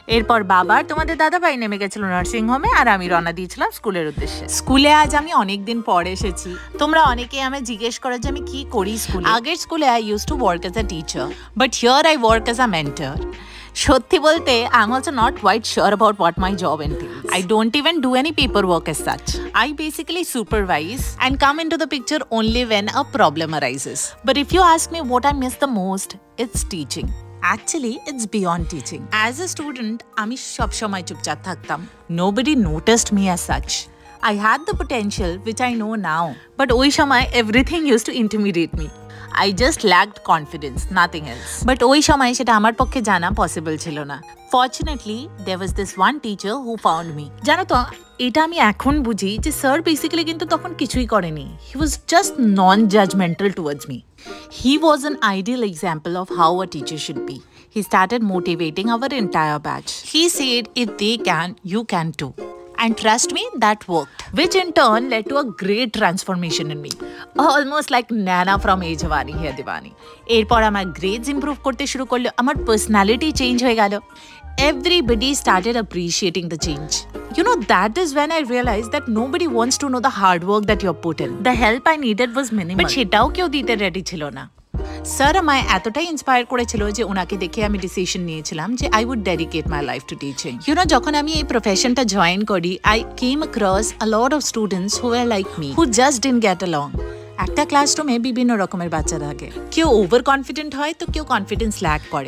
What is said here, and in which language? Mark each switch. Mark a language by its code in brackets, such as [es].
[bn] এরপর বাবার তোমাদের দাদা ভাই নেমে গেছিল নার্সিং হোমে আর আমি রওনা দিয়েছিলাম স্কুলের উদ্দেশ্যে। স্কুলে আজ আমি অনেকদিন পর এসেছি। তোমরা অনেকেই আমায় জিজ্ঞেস করো যে আমি কি করি স্কুলে। আগের স্কুলে [en] I used to work as a teacher, but here I work as a mentor. [bn] সত্যি বলতে [en] I am also not quite sure about what my job entails. I don't even do any paperwork as such. I basically supervise and come into the picture only when a problem arises. But if you ask me what I miss the most, it's teaching. Actually, it's beyond teaching. As a student, [bn] আমি সব সময় চুপচাপ থাকতাম. [en] Nobody noticed me as such. I had the potential, which I know now. But [bn] ওই সময় [en] everything used to intimidate me. I just lacked confidence, nothing else. [bn] But ওই সময় সেটা আমার পক্ষে জানা পসিবল ছিল না. [en] Fortunately, there was this one teacher who found me. [bn] জানো তো, এটা আমি এখন বুঝি যে স্যার বেসিক্যালি কিন্তু তখন কিছুই করেনি. [en] He was just non-judgmental towards me. He was an ideal example of how a teacher should be. He started motivating our entire batch. He said, if they can, you can too. And trust me, that worked. Which in turn led to a great transformation in me. Almost like Nana from Ye Jawani Hai Diwani. [bn] এরপর আমার grades improve করতে শুরু করলো, আমার personality change হয়ে গেল. [en] Everybody started appreciating the change. You know, that is when I realized that nobody wants to know the hard work that you've put in. The help I needed was minimal. [bn] But সেটাও কেউ দিতে ready ছিল না. Sir আমায় এতটাই inspire করেছিল যে ওনাকে দেখে আমি ডিসিশন নিয়েছিলাম যে [en] I would dedicate my life to teaching. You know, [bn] যখন আমি এই প্রফেশনটা জয়েন করি, [en] I came across a lot of students who are like me, who just didn't get along. [bn] একটা ক্লাসরুমে বিভিন্ন রকমের বাচ্চা থাকে। কেউ ওভার কনফিডেন্ট হয় তো কেউ কনফিডেন্স ল্যাক করে।